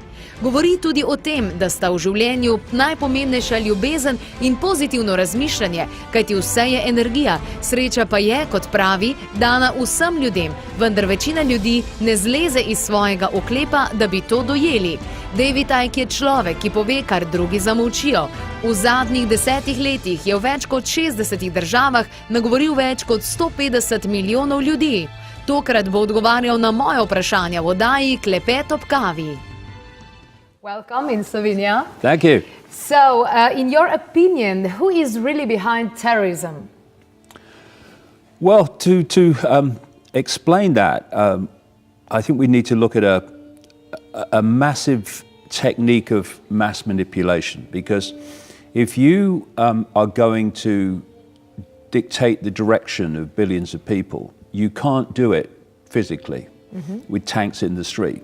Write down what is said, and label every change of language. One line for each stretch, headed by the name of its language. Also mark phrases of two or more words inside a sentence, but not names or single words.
Slovenian: Govori tudi o tem, da sta v življenju najpomembnejša ljubezen in pozitivno razmišljanje, kajti vse je energija, sreča pa je, kot pravi, dana vsem ljudem, vendar večina ljudi ne zleze iz svojega oklepa, da bi to dojeli. David Icke je človek, ki pove, kar drugi zamolčijo. V zadnjih 10 letih je v več kot 60 državah nagovoril več kot 150 milijonov ljudi. Tokrat bo odgovarjal na moje vprašanja v oddaji Klepet ob kavi.
English: Welcome in Slovenia. Thank you. So, in your opinion, who is really behind terrorism? Well, to explain that, I think we need to look at a massive technique of mass manipulation, because if you are going to dictate the direction of billions of people, you can't do it physically with tanks in the street.